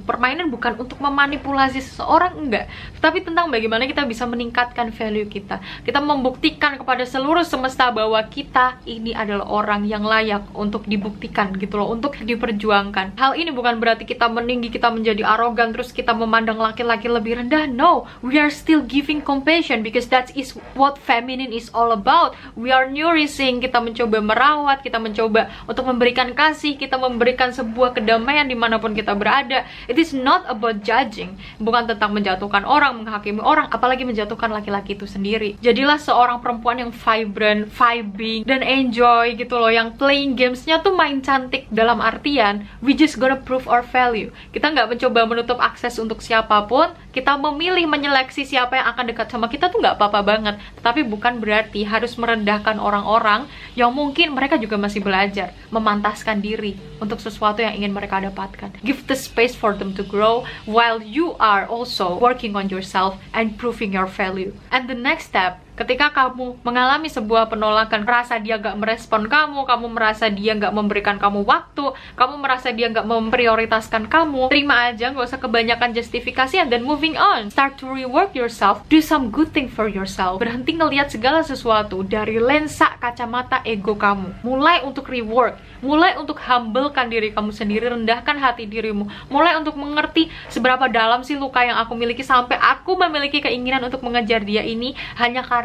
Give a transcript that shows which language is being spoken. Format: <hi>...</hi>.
<id>Permainan bukan untuk memanipulasi seseorang, enggak, tetapi tentang bagaimana kita bisa meningkatkan value kita. Kita membuktikan kepada seluruh semesta bahwa kita ini adalah orang yang layak untuk dibuktikan gitu loh, untuk diperjuangkan. Hal ini bukan berarti kita meninggi, kita menjadi arogan, terus kita memandang laki-laki lebih rendah.</id> <en>No, we are still giving compassion, because that is what feminine is all about. We are nourishing,</en> <id>kita mencoba merawat, kita mencoba untuk memberikan kasih, kita memberikan sebuah kedamaian dimanapun kita berada.</id> <en>It is not about judging,</en> <id>bukan tentang menjatuhkan orang, menghakimi orang, apalagi menjatuhkan laki-laki itu sendiri. Jadilah seorang perempuan yang vibrant, vibing, dan enjoy gitu loh, yang playing gamesnya tuh main cantik, dalam artian</id> <en>we just gonna prove our value.</en> <id>Kita nggak mencoba menutup akses untuk siapapun, kita memilih menyeleksi siapa yang akan dekat sama kita tuh nggak apa-apa banget, tetapi bukan berarti harus merendahkan orang-orang yang mungkin mereka juga masih belajar memantaskan diri untuk sesuatu yang ingin mereka dapatkan.</id> <en>Give the space for them to grow while you are also working on yourself and proving your value. And the next step,</en> <id>ketika kamu mengalami sebuah penolakan, merasa dia gak merespon kamu merasa dia gak memberikan kamu waktu, kamu merasa dia gak memprioritaskan kamu, terima aja, gak usah kebanyakan justifikasi,</id> <en>and then moving on. Start to rework yourself, do some good thing for yourself.</en> <id>Berhenti ngelihat segala sesuatu dari lensa kacamata ego kamu. Mulai untuk rework, mulai untuk humblekan diri kamu sendiri, rendahkan hati dirimu, mulai untuk mengerti seberapa dalam sih luka yang aku miliki sampai aku memiliki keinginan untuk mengejar dia ini hanya karena</id>